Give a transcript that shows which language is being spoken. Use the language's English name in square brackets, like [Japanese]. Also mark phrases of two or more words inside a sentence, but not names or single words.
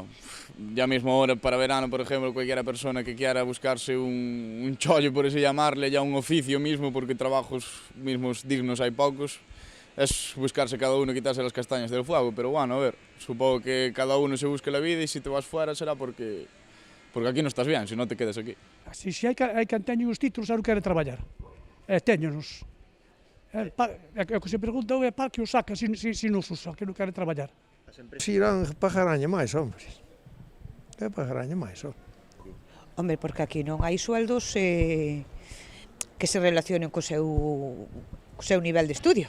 [Spanish] Ya mismo ahora para verano, por ejemplo, cualquiera persona que quiera buscarse un chollo, por así llamarle, ya un oficio mismo, porque trabajos mismos dignos hay pocos, es buscarse cada uno, quitarse las castañas del fuego, pero bueno, a ver, supongo que cada uno se busque la vida y si te vas fuera será porque aquí no estás bien, si no te quedas aquí. [Galician] Si hai quen teñen os títulos e non quere traballar, téñenos. O que se pregunta é para que os saca se non os usa, que non quere traballar. Si irán pagaránlle máis, hombre. Pagaránlle máis, hombre. Hombre, porque aquí non hai sueldos que se relacionen co seu nivel de estudio.